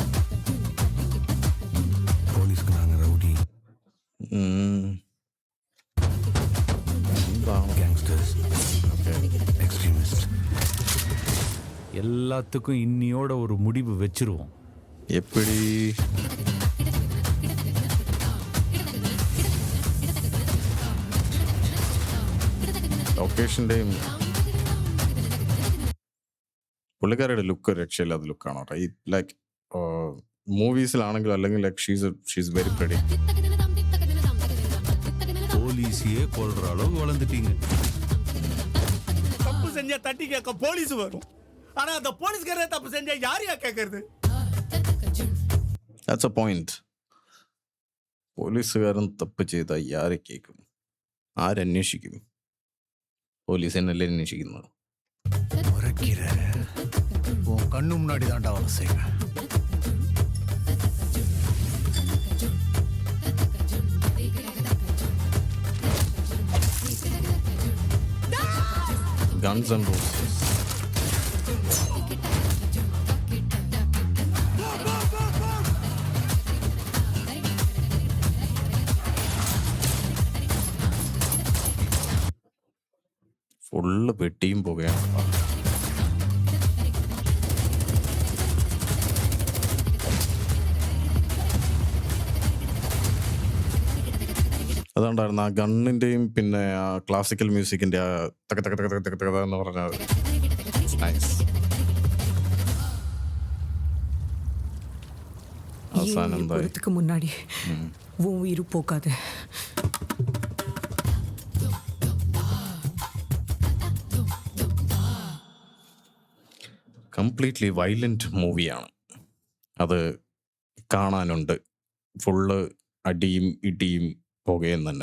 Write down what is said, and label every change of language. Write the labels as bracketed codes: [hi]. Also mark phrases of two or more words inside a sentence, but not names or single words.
[ta] போலீஸ்க்கு நாங்க ரவுடி, [en] gangsters, extremist. [ta] எல்லாத்துக்கும் இன்னியோட ஒரு முடிவு வச்சிருவோம். எப்படி? [ml] ലൊക്കേഷൻ്റെയും പുള്ളിക്കാരുടെ ലുക്ക് രക്ഷയില്ലാത്ത ലുക്കാണ്. റൈറ്റ്, ലൈക്ക് മൂവീസിലാണെങ്കിലും അല്ലെങ്കിൽ ലൈക്ക് [en] she's very pretty. [ta] போலீஸையே கொல்ற அளவு வளர்ந்துட்டீங்க. தப்பு செஞ்சா தட்டி கேட்க போலீஸ் வரும். ஆனா அந்த போலீஸ்காரே தப்பு செஞ்சா யாரையா கேட்கறது? [en] that's a point. [ml] പോലീസുകാരൻ തപ്പ് ചെയ്താൽ ആരെ കേൾക്കും? ആരന്വേഷിക്കും? പോലീസ് എന്നല്ലേ അന്വേഷിക്കുന്നത്? [ta] முறைக்கிற உன் கண்ணு முன்னாடி தாண்டா அவனை செய்வேன். [ml] Guns and Roses. ഫുള്ള് വെട്ടിയും പോകുകയാണ്. അതുകൊണ്ടായിരുന്നു ആ ഗണ്ണിൻ്റെയും പിന്നെ ആ [en] classical music [ml] ആ തക തക തക തക തക തക എന്ന് പറഞ്ഞാൽ നൈസ്. അവസാനം എന്തായി? [ta] போறதுக்கு முன்னாடி உன் உயிர் போகாது. [en] completely violent [ml] മൂവിയാണ്. അത് കാണാനുണ്ട്. ഫുള്ള് അടിയും ഇടിയും പുകയും തന്നെ.